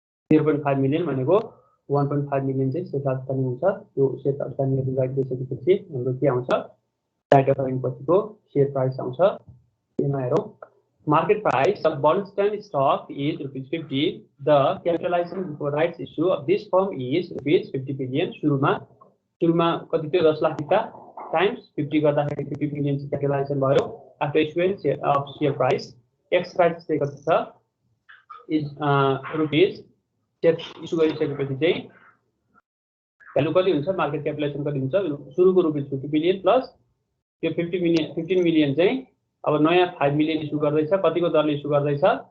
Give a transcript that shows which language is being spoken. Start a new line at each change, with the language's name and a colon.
Nepali: 0.5 million भनेको 1.5 million चाहिँ share outstanding हुन्छ यो शेयर आउटस्ट्यान्डिङ डिभाइड गरिसकेपछि हाम्रो के आउँछ राइट अफरिङ पछिको शेयर प्राइस आउँछ यसमा हेरौँ
English: market price of Bernstein stock is ₹50. The capitalization before rights issue of this firm is ₹50 billion.
Nepali: सुरुमा कति थियो 10 लाख किता टाइम्स 50 गर्दाखेरि 50 मिलियन क्यापिटलाइजेसन भयो after इस्युएन्स of share price x price चाहिँ कति छ इज रुपीज शेयर इस्यु गरिसकेपछि चाहिँ भ्यालु कति हुन्छ मार्केट क्यापिटलाइजेसन कति हुन्छ सुरुको रुपीज 50 बिलियन प्लस यो 15 मिलियन चाहिँ अब नयाँ 5 मिलियन इस्यु गर्दैछ कतिको दरले इस्यु गर्दैछ